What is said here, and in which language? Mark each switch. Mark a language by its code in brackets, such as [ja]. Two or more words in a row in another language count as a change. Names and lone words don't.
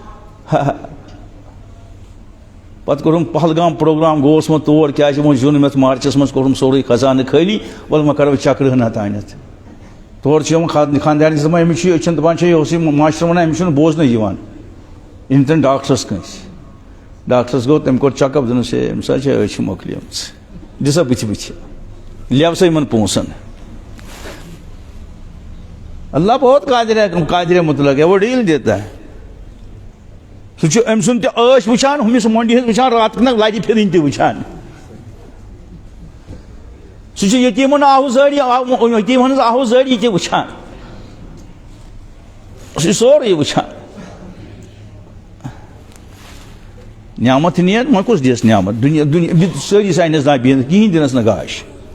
[ks] پتہٕ کوٚرُم پہلگام پروگرام گوٚوُس وۄنۍ تور کیٛازِ وۄنۍ زیوٗن مےٚ مارچس منٛز کوٚرُم سورُے خزانہٕ خٲلی وَلہٕ وۄنۍ کرو چکرٕ ہنا تانٮ۪تھ تورٕ چھِ یِوان خاندارنِس دپان أمِس چھُ أچھن دپان چھِ یہِ اوسُے ماشٹر ونان أمِس چھُنہٕ بوزنٕے یِوان أمۍ تن ڈاکٹرس کٲنٛسہِ ڈاکٹرس گوٚو تٔمۍ کوٚر چیک اپ دوٚپنس ہے أمِس حظ چھِ أچھ مۄکلیمٕژ دِ سا بٕتھِ لیو سا یِمن پونٛسن [ur] اللہ بہت قادر مطلق ہے وہ ڈیل دیتا ہے [ks] سُہ چھُ أمۍ سُنٛد تہِ ٲش وٕچھان ہُمِس مۄنٛڈِ ہٕنٛز وٕچھان رات کِنہٕ لٹہِ پھِرِنۍ تہِ وٕچھان سہ یتیمن آہو زٲڑی یتیمن ہٕنٛز آہو زٲڑی تہِ وٕچھان سہ سورُے وٕچھان نعمت نیت وۄنۍ کُس دِیَس نعمت دُنیا سٲری ساینس دان بِہِتھ کِہیٖنۍ دِنَس نہٕ گاش